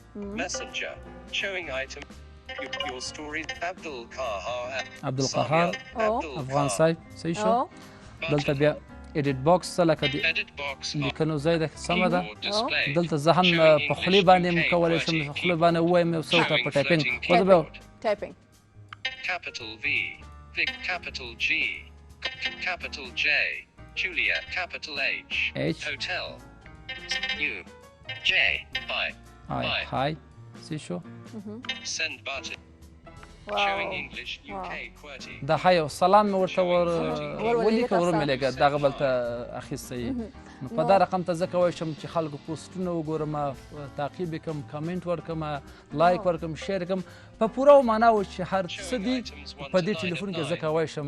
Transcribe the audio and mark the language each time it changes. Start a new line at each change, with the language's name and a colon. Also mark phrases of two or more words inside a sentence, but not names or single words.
Pashto: عبدالقهار افغان صاحب، صحیح شو. دلته بیا
English: edit box
Pashto: ته لکه د لیکنو ځای ده، سمه ده. دلته زه هم په خولې باندې هم کولی شم، په خولې باندې ووایم یو څه ورته په ټایپینګ. خو زه به ټایپینګ
English: Capital G, capital J, Juliet, capital H, hotel, U, J, hi, see شو. send button, showing English, UK, QWERTY.
Pashto: دا هاي سلام مې ورته ولیکه، ور مې لګه دغه بل ته اخیستی. نو په دا رقم ته زه کولی شم چې خلکو پوسټونه وګورم، تعقیب یې کړم، کمنټ ورکړم، لایک ورکړم، شیر کړم، په پوره معنا و چې هر څه دي په دې ټلیفون کې زه کولی شم.